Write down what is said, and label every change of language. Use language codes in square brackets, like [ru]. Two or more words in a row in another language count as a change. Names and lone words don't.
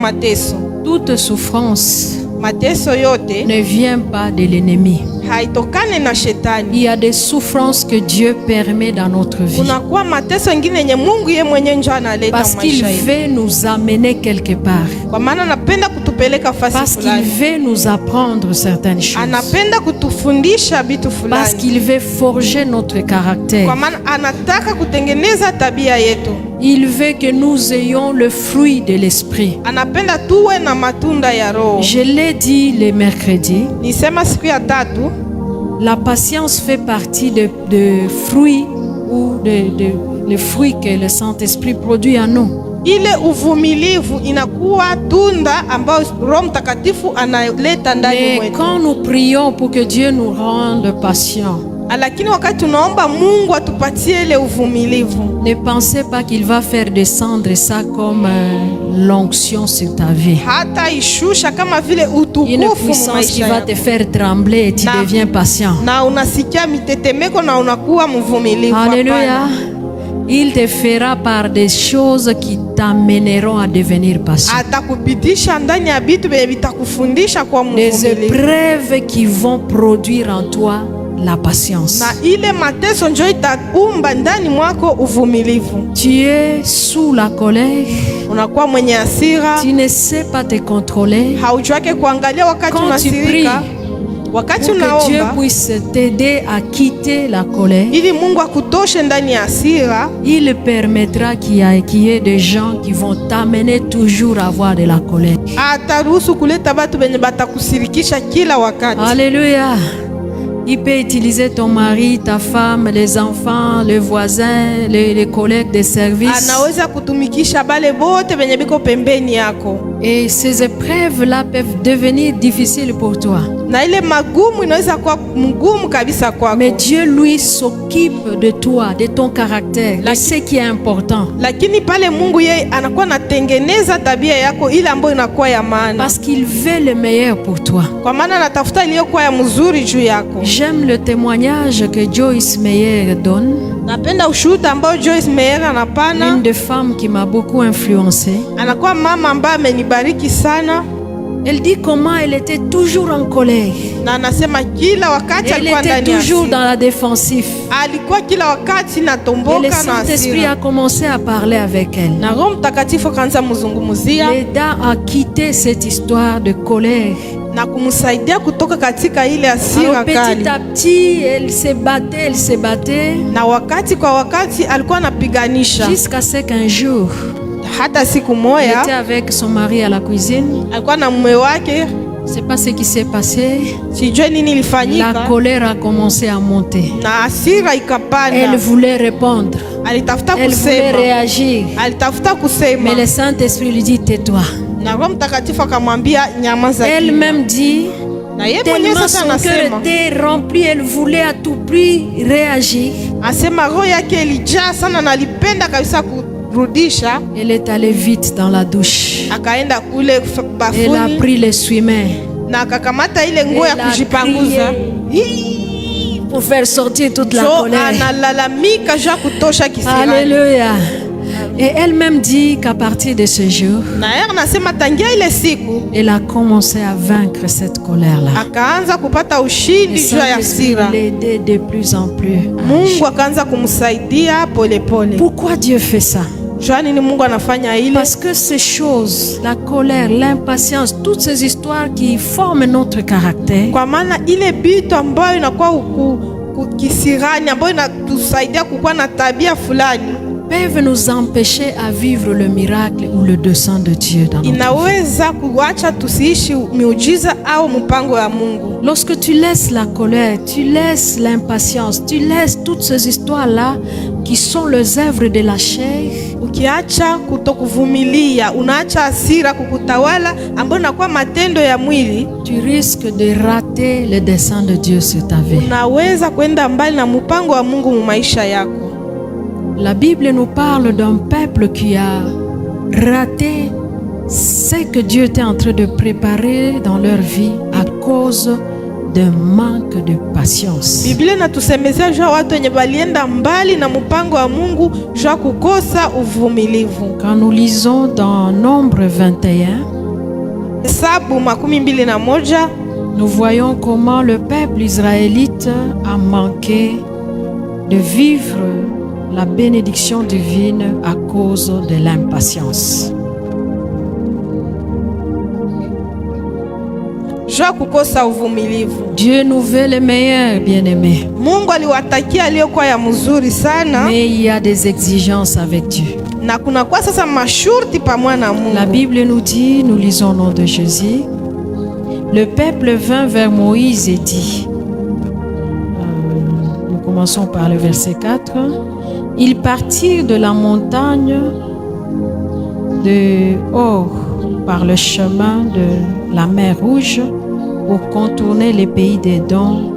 [sw] mateso. [fr] Toute souffrance [sw] Mateso yote [fr] ne vient pas de l'ennemi. [sw] haitokane na shetani. [fr] Il y a des souffrances que Dieu permet dans notre vie. [sw] Kunakuwa mateso ingine yenye Mungu yeye mwenyewe ndio analeta [fr] Parce qu'il [sw] maisha yetu. [fr] veut nous amener quelque part. [sw] Kwa maana anapenda kutupeleka fasi [fr] Parce qu'il [sw] fulani. [fr] veut nous apprendre certaines choses. [sw] Anapenda kutufundisha vitu [fr] Parce [sw] fulani. [fr] qu'il veut forger notre caractère. [sw] Kwa maana anataka kutengeneza tabia yetu. [fr] Il veut que nous ayons le fruit de l'esprit. [sw] Anapenda tuwe na matunda ya Roho. [fr] Je l'ai dit le mercredi, [sw] Nisema siku ya tatu, [fr] la patience fait partie de fruits ou les fruits que le Saint-Esprit produit en nous. [sw] ile uvumilivu inakuwa tunda ambayo Roho Mtakatifu analeta ndani [fr] Mais [sw] mwetu. [fr] quand nous prions pour que Dieu nous rende patients, [sw] Lakini wakati tunaomba Mungu atupatie ile uvumilivu, [fr] ne pensez pas qu'il va faire descendre ça comme l'onction sur ta vie. [sw] hata ishusha kama vile [fr] Une [sw] utukufu [fr] puissance qui [sw] maisha [fr] va [sw] yako. [fr] te faire trembler et tu [sw] Na- [fr] deviens patient. [sw] Na unasikia mitetemeko na unakuwa mvumilivu. [fr] Alléluia. [sw] Hapana. [fr] Il te fera par des choses qui t'amèneront à devenir patient. [sw] Atakupitisha ndani ya vitu vyenye vitakufundisha kwa [fr] Des [sw] mvumilivu. [fr] épreuves qui vont produire en toi la patience. [sw] Na ile mateso njo itaumba ndani mwako uvumilivu. [fr] Tu es sous la colère, [sw] Unakuwa mwenye hasira, [fr] tu ne sais pas te contrôler. [sw] haujuake kuangalia wakati [fr] Quand tu [sw] unasirika. Wakati [fr] Pour que Dieu [sw] unaomba [fr] puisse t'aider à quitter la colère, [sw] ili Mungu akutoshe ndani ya hasira, [fr] il permettra qu'il y ait des gens qui vont t'amener toujours à avoir de la colère. [sw] ataruhusu kuleta batu benye batakusirikisha kila wakati. [fr] Alléluia. Il peut utiliser ton mari, ta femme, les enfants, les voisins, les collègues de service. [sw] Anaweza kutumikisha bale bote benye biko pembeni yako. [fr] Et ces épreuves-là peuvent devenir difficiles pour toi. [sw] Na ile magumu inaweza kuwa mgumu kabisa kwako. [fr] Mais Dieu, lui, s'occupe de toi, de ton caractère, de ce qui est important. [sw] Lakini pale Mungu yeye anakuwa natengeneza tabia yako ile ambayo inakuwa ya maana. [fr] Parce qu'il veut le meilleur pour toi. [sw] Kwa maana anatafuta iliyokuwa ya mzuri juu yako. [fr] J'aime le témoignage que Joyce Meyer donne, [sw] Napenda ushuhuda ambao Joyce Meyer anapana. [fr] une des femmes qui m'a beaucoup influencée. [sw] Anakuwa mama ambaye amenibariki sana. [fr] Elle dit comment elle était toujours en colère. [sw] Na anasema kila wakati [fr] Elle [sw] alikuwa [fr] était [sw] ndani ya [fr] toujours [sw] hasira. [fr] dans la défensive. [sw] Alikuwa kila wakati [fr] Et le [sw] natomboka na [fr] Saint-Esprit [sw] hasira. [fr] a commencé à parler avec elle. [sw] Na Roho Mtakatifu akaanza mzungumzia [fr] L'aida à quitter cette histoire de colère. [sw] na kumsaidia kutoka katika ile hasira [fr] Alors [sw] kali. [fr] petit à petit, elle se battait, [sw] Na wakati kwa wakati alikuwa anapiganisha. [fr] jusqu'à ce qu'un jour, [sw] Hata siku [fr] elle [sw] moja [fr] était avec son mari à la cuisine. [sw] alikuwa na mume wake, [fr] Je ne sais pas ce qui s'est passé. [sw] sijue nini [fr] La [sw] ilifanyika, [fr] colère a commencé à monter. [sw] na hasira [fr] Elle [sw] ikapanda. [fr] voulait répondre, [sw] Alitafuta [fr] elle voulait [sw] kusema, [fr] réagir. [sw] alitafuta kusema, [fr] Mais le Saint-Esprit lui dit, tais-toi. [sw] na Roho Mtakatifu akamwambia nyamaza. [fr] Elle-même dit, [sw] Na yeye mwenyewe [fr] tellement [sw] sasa [fr] son cœur [sw] anasema, [fr] était rempli, elle voulait à tout prix réagir. [sw] asema roho yake ilijaa sana na alipenda kabisa kurudisha. [fr] Elle est allée vite dans la douche. [sw] Akaenda kule [fr] Elle a [sw] bafuni [fr] pris l'essuie-main [sw] na akakamata ile nguo ya [fr] Elle a [sw] kujipanguza. [fr] pour faire sortir toute la Jo colère. [sw] analalamika juu ya kutosha kisirani. [fr] Alléluia. Et elle-même dit qu'à partir de ce jour, [sw] Na yeye anasema tangia ile siku [fr] elle a commencé à vaincre cette colère-là. [sw] akaanza kupata [fr] Et [sw] ushindi juu ya [fr] Saint-Esprit [sw] hasira. [fr] l'aidait de plus en plus. [sw] Mungu akaanza kumsaidia polepole. [fr] Pourquoi Dieu fait ça? [sw] Jua nini Mungu anafanya ile? [fr] Parce que ces choses, la colère, l'impatience, toutes ces histoires qui forment notre caractère, [sw] Kwa maana ile bitu ambayo inakuwa kisirani ambayo inatusaidia kukuwa na tabia fulani [fr] peuvent nous empêcher à vivre le miracle ou le dessein de Dieu dans notre vie. [sw] inaweza kuacha tusiishi miujiza au mpango ya Mungu. [fr] Lorsque tu laisses la colère, tu laisses l'impatience, tu laisses toutes ces histoires-là qui sont les œuvres de la chair, [sw] Ukiacha kutokuvumilia, unaacha hasira kukutawala ambayo inakuwa matendo ya mwili, [fr] tu risques de rater le dessein de Dieu sur ta vie. [sw] unaweza kwenda mbali na mpango wa Mungu mu maisha yako. [fr] La Bible nous parle d'un peuple qui a raté ce que Dieu était en train de préparer dans leur vie à cause d'un manque de patience. [sw] Biblia inatusemezea juu ya watu wenye balienda mbali na mpango wa Mungu juu ya kukosa uvumilivu. [fr] Quand nous lisons dans Nombre 21, [sw] Hesabu 21, [fr] nous voyons comment le peuple israélite a manqué de vivre la bénédiction divine à cause de l'impatience. [sw] juu ya kukosa uvumilivu. [fr] Dieu nous veut le meilleur, bien-aimés. [sw] Mungu aliwatakia aliyokuwa ya mzuri sana, [fr] Mais il y a des exigences avec Dieu. [sw] na kuna kwa sasa mashurti pamoja na Mungu. [fr] La Bible nous dit, nous lisons au nom de Jésus, le peuple vint vers Moïse et dit, nous commençons par le verset 4, ils partirent de la montagne de Hor par le chemin de la mer Rouge pour contourner les pays d'Édom.